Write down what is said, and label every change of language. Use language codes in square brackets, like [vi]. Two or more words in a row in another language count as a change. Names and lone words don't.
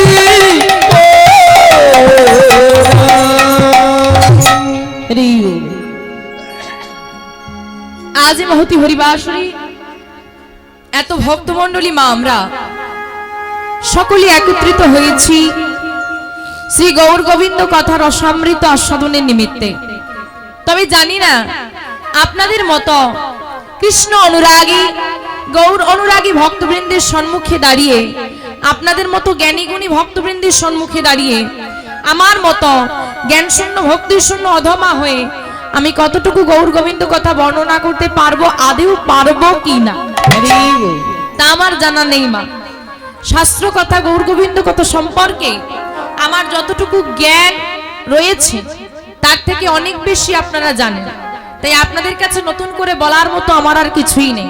[bn] আজ মহতী হরিবাসরী এত ভক্তমণ্ডলী মা আমরা সকলে একত্রিত হয়েছি শ্রী গৌর গোবিন্দ কথা রসামৃত আস্বাদনের নিমিত্তে। তবে জানি না আপনাদের মতো কৃষ্ণ অনুরাগী গৌর অনুরাগী ভক্তবৃন্দের সম্মুখে দাঁড়িয়ে আপনাদের মতো জ্ঞানী গুণী ভক্তবৃন্দের সম্মুখে দাঁড়িয়ে আমার মতো জ্ঞান শূন্য ভক্তি শূন্য অধমা হয়ে আমি কতটুকু গৌর গোবিন্দ কথা বর্ণনা করতে পারবো আদৌ পারবো কিনা তা আমার জানা নেই মা। শাস্ত্র কথা গৌর গোবিন্দ কথা সম্পর্কে আমার যতটুকু জ্ঞান রয়েছে তার থেকে অনেক বেশি আপনারা জানেন, তাই আপনাদের কাছে নতুন করে বলার মতো আমার আর কিছুই নেই।